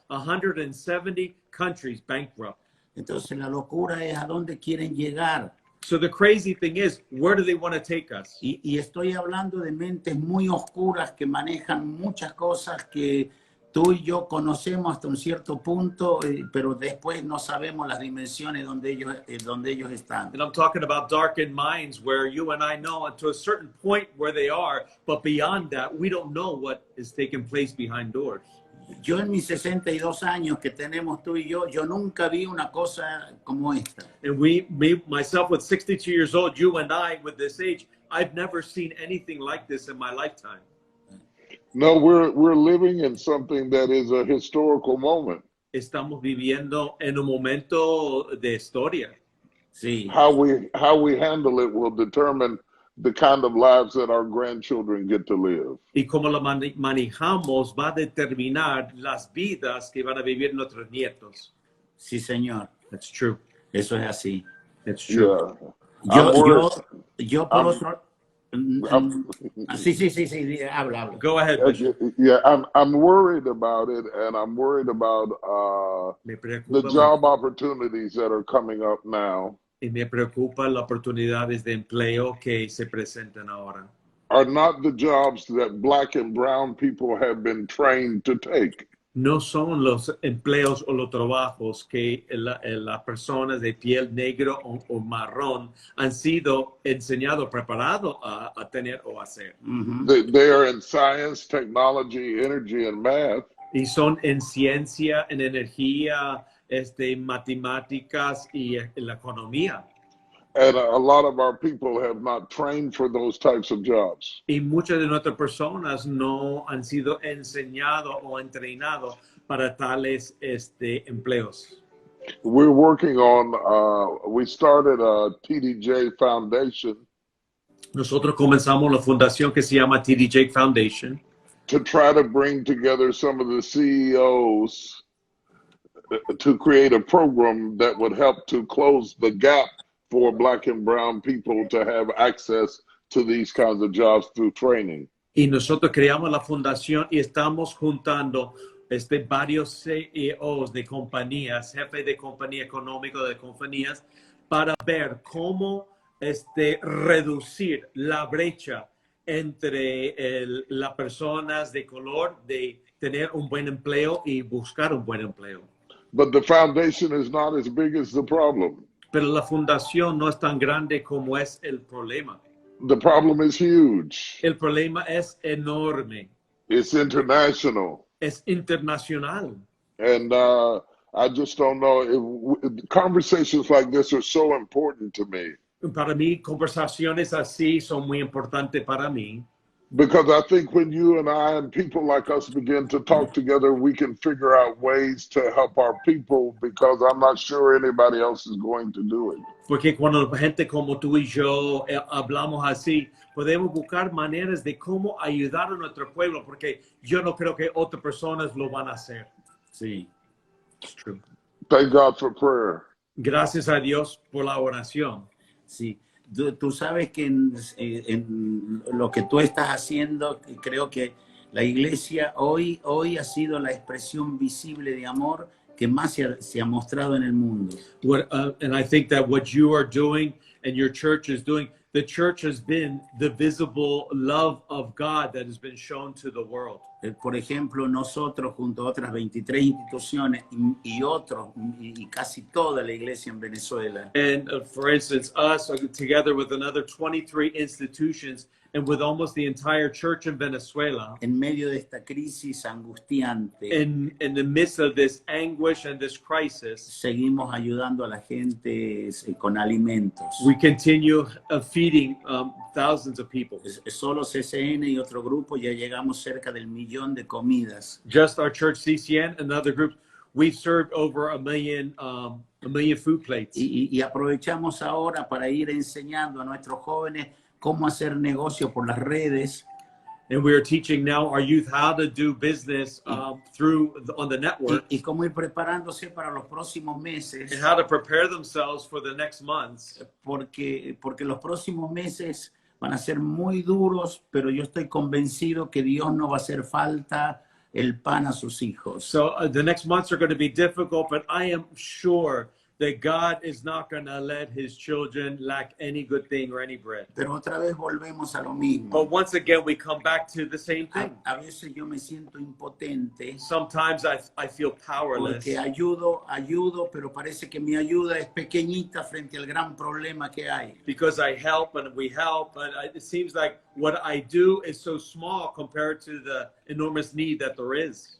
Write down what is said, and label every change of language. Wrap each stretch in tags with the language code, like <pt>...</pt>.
<en>170 countries bankrupt.</en> <es>Entonces la locura es a dónde quieren llegar.</es> <en>So the crazy thing is, where do they want to take us?</en> <es>Y estoy hablando de mentes muy oscuras que manejan muchas cosas que tú y yo conocemos hasta un cierto punto, pero después no sabemos las dimensiones donde ellos están.</es> <en>And I'm talking about darkened minds where you and I know to a certain point where they are, but beyond that, we don't know what is taking place behind doors.</en> <es>Yo en mis 62 años que tenemos tú y yo nunca vi una cosa como esta.</es> <en>And myself with 62 years old, you and I with this age, I've never seen anything like this in my lifetime. No, we're living in something that is a historical moment.</en> <es>Estamos viviendo en un momento de historia. Sí.</es> <en>How we handle it will determine the kind of lives that our grandchildren get to live.</en> <es>Y como lo manejamos va a determinar las vidas que van a vivir nuestros nietos. Sí, señor.</es> <en>That's true.</en> <es>Eso es así.</es> <en>That's true. Yeah.</en> <es>Yo por otro... Sí, habla.</es> <en>Go ahead. Yeah, I'm worried about it, and I'm worried about the job opportunities that are coming up now.</en> <es>Y me preocupa las oportunidades de empleo que se presentan ahora.</es> <en>Are not the jobs that Black and brown people have been trained to take.</en> <es>No son los empleos o los trabajos que las personas de piel negro o marrón han sido enseñados, preparados a tener o hacer. Mm-hmm.</es> <en>They are in science, technology, energy, and math.</en> <es>Y son en ciencia, en energía, matemáticas y en la economía.</es> <en>And a lot of our people have not trained for those types of jobs.</en> <es>Y muchas de nuestras personas no han sido enseñados o entrenados para tales empleos.</es> <en>We're working on, we started a TDJ Foundation.</en> <es>Nosotros comenzamos la fundación que se llama TDJ Foundation.</es> <en>To try to bring together some of the CEOs to create a program that would help to close the gap for Black and brown people to have access to these kinds of jobs through training.</en> <es>Y nosotros creamos la fundación y estamos juntando varios CEOs de compañías, jefes de compañía económico de compañías, para ver cómo reducir la brecha entre las personas de color de tener un buen empleo y buscar un buen empleo.</es> <en>But the foundation is not as big as the problem.</en> <es>Pero la fundación no es tan grande como es el problema.</es> <en>The problem is huge.</en> <es>El problema es enorme.</es> <en>It's international.</en> <es>Es internacional.</es> <en>And I just don't know. Conversations like this are so important to me.</en> <es>Para mí, conversaciones así son muy importantes para mí.</es> <en>Because I think when you and I and people like us begin to talk together, we can figure out ways to help our people, because I'm not sure anybody else is going to do it.</en> <es>Porque cuando gente como tú y yo hablamos así, podemos buscar maneras de cómo ayudar a nuestro pueblo, porque yo no creo que otras personas lo van a hacer. Sí.</es> <en>It's true. Thank God for prayer.</en> <es>Gracias a Dios por la oración. Sí. Tú sabes que en lo que tú estás haciendo, creo que la iglesia hoy ha sido la expresión visible de amor que más se ha mostrado en el mundo.</es> <en>And I think that what you are doing and your church is doing, the church has been the visible love of God that has been shown to the world.</en> <es>Por ejemplo, nosotros junto a otras 23 instituciones y otros, y casi toda la iglesia en Venezuela,</es> <en>And for instance, us together with another 23 institutions and with almost the entire church in Venezuela,</en> <es>en medio de esta crisis angustiante,</es> <en>in the midst of this anguish and this crisis,</en> <es>seguimos ayudando a la gente con alimentos.</es> <en>we continue feeding thousands of people.</en> <es>Solo CCN y otro grupo ya llegamos cerca del 1.000.000 de comidas.</es> <en>Just our church, CCN, and other groups, we've served over a million food plates.</en> <es>Y aprovechamos ahora para ir enseñando a nuestros jóvenes cómo hacer negocio por las redes.</es> <en>And we are teaching now our youth how to do business on the network,</en> <es>Y cómo ir preparándose para los próximos meses,</es> <en>and how to prepare themselves for the next months.</en> <es>porque los próximos meses van a ser muy duros, pero yo estoy convencido que Dios no va a hacer falta el pan a sus hijos.</es> <en>So the next months are going to be difficult, but I am sure that God is not going to let his children lack any good thing or any bread.</en> <es>Pero otra vez volvemos a lo mismo.</es> <en>But once again, we come back to the same thing.</en> <es>A veces yo me siento impotente</es> <en>Sometimes I feel powerless</en> <es>porque ayudo, pero parece que mi ayuda es pequeñita frente al gran problema que hay.</es> <en>because I help and we help, but it seems like what I do is so small compared to the enormous need that there is.</en>